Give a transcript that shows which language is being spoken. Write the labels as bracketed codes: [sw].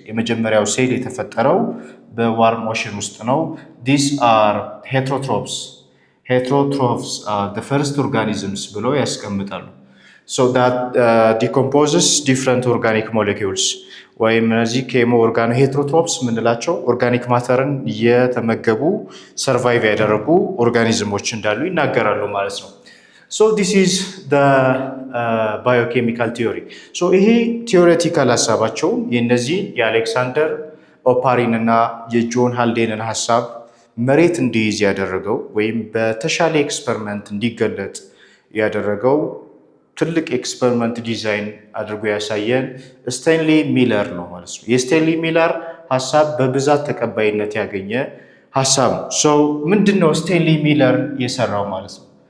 [am] የመጀመሪያው ሴል የተፈጠረው በዋርም ኦሽን ውስጥ ነው። [en] These are heterotrophs. Heterotrophs are the first organisms [am] ብለው ያስቀምጣሉ። [en] So that decomposes different organic molecules. [am] ወይም እነዚህ ኬሞ ኦርጋኖ ሄትሮትሮፕስ ምንላቸው ኦርጋኒክ ማተርን የተመገቡ ሰርቫይቭ ያደረጉ ኦርጋኒዝሞች እንዳሉ ይናገራሉ ማለት ነው። [en] So this is the biochemical theory. [am] So ይሄ ቲዮሬቲካል ሀሳባቸው የነዚህ የአሌክሳንደር ኦፓሪን እና የጆን ሃልዴንን ሀሳብ መሬት እንዲይዝ ያደረገው ወይም በተሻለ ኤክስፐሪመንት እንዲገለጥ ያደረገው ትልቅ ኤክስፐሪመንት ዲዛይን አድርጎ ያሳየን ስቴንሊ ሚለር ነው ማለት ነው። የስቴንሊ ሚለር ሀሳብ በብዛት ተቀባይነት ያገኘ ሀሳብ ነው። ሶ ምንድነው ስቴንሊ ሚለር የሰራው ማለት ነው?